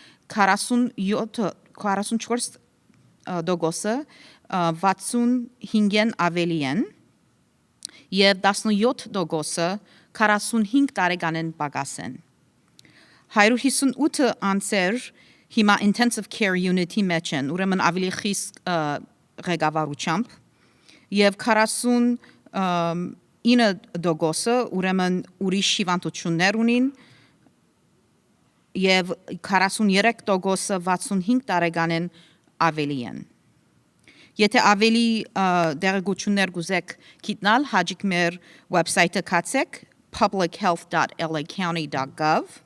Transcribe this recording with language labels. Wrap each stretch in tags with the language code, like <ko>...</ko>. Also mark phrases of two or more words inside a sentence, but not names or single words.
<hy>44% 65-ն ավելի են եւ 17% 45 տարեկան են պակաս են։ 158 անձեր հիմա</hy> <en>intensive care unit-</en> <hy>ի մեջ են, ուրեմն ավելի խիստ ղեկավարությամբ եւ 49% ուրեմն ուրիշ հիվանդություններ ունին եւ 43% 65 տարեկան են ավելի են։ Եթե ավելի դեղեցություններ գուզեք գիտնալ, հաջիկ մեր website-ը կացեք publichealth.lacounty.gov։</hy>